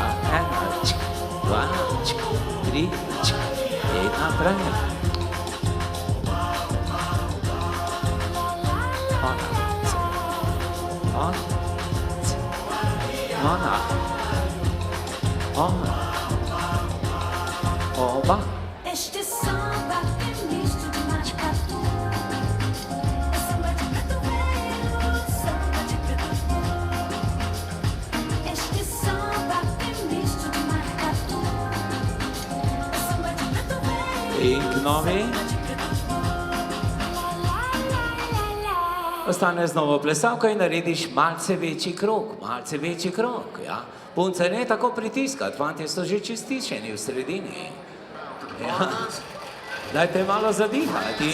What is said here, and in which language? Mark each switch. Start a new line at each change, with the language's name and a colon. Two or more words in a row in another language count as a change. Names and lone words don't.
Slovenian: 1, 2, 3, in naprej. Ona. Oba.
Portuguese: Este samba é misto de maracatu. É samba de preto velho, samba de preto novo. Este samba é misto de maracatu. É samba de preto velho.
Slovenian: In k novi. Ostane z novo plesalko in narediš malce večji krog, ja. Punce ne tako pritiskati, fantje so že čističeni v sredini. Ja. Dajte malo zadihati.